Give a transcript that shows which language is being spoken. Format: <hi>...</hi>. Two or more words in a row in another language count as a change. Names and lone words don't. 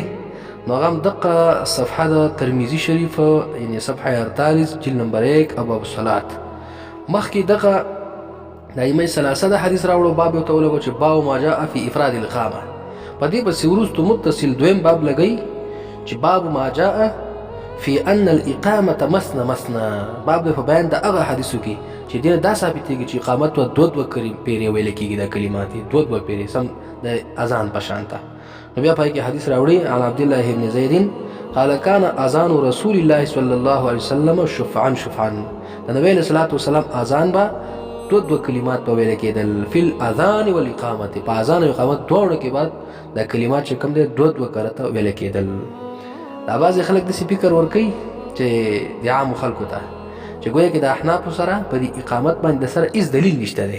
<ps>نو هغه دقه صفحه د ترمذی شریف یعنی صفحه 48 جلد نمبر 1 ابواب الصلات مخکې دغه د ائمه ثلاثه د حدیث راوړو باب یو ته ولګو چې</ps> <ar>باب ما جاء فی افراد الاقامه،</ar> <ps>په دې پسې وروسته متصل دویم باب لګی چې</ps> <ar>باب ما جاء فی ان الاقامه مثنى مثنى،</ar> <ps>باب د په بیان د هغه حدیثو کې چې دینه دا ثابتېږي چې اقامت و دوه پیرې ویل کېږي، د کلمات دوه پیرې سم د اذان په شان ته. نو بیا پای کې حدیث راوړي</ps> <ar>عن عبد الله بن زید قال كان اذان رسول الله صلى الله عليه وسلم شفعا شفعا،</ar> <ps>د نبی</ps> <ar>صلی الله علیه وسلم</ar> <ps>اذان با دوه کلمات په ویل کېدل</ps> <ar>فی الاذان والاقامه،</ar> <ps>په اذان او اقامت دواړو کې بعد د کلمات چې کوم دي دوه کرته ویل کېدل. دا بعضې خلک داسې فکر ورکوي چې د عامو خلکو ته چې ګویا کې د احنافو سره په دې اقامت باندې د سره هېڅ دلیل نشته دی.</ps>